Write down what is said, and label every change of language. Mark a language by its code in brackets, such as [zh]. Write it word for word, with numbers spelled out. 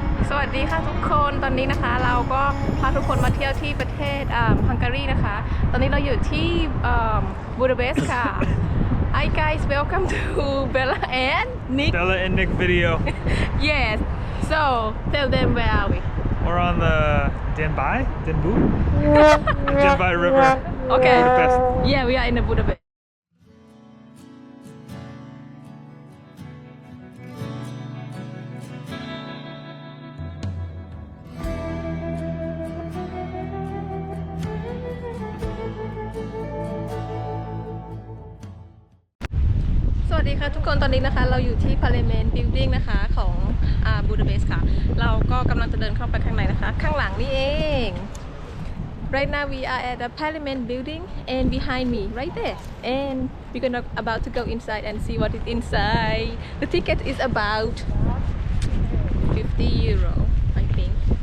[th] สดีค่ะทุกคนตอนนี้นะคะเราก็พาทุกคนมาเที่ยวที่ประเทศเอ่อฮังการีนะคะ ตอนนี้เราอยู่ที่เอ่อบูดาเปสต์ค่ะ [en] Hi guys, welcome to Bella and Nick. Bella and Nick video. Yes. So tell them where are we? We're on the Denbei, Denbu, the Denbei River. Okay. Budapest. Yeah, we are in the Budapest. [th] สวัสดีค่ะทุกคนตอนนี้นะคะเราอยู่ที่ Parliament Building นะคะของอ่าบูดาเปสต์ค่ะเราก็กำลังจะเดินเข้าไปข้างในนะคะข้างหลังนี่เอง [en] Right now we are at the Parliament Building and behind me right there and we're gonna about to go inside and see what is inside. The ticket is about fifty euro I think.